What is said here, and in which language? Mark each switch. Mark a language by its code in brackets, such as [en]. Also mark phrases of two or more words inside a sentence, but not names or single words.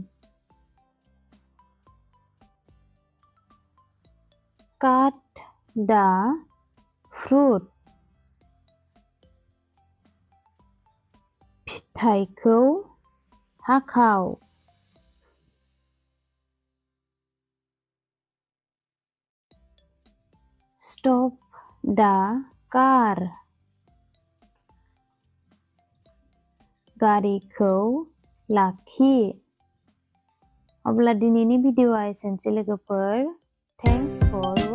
[en] Cut the fruit. [brx] फिथाइखौ हाखाव। [en] Stop the car. [brx] गारिखौ लाखि। अब्ला दिनैनि भिडिअ'आ एसेनोसै लोगोफोर। [en] Thanks for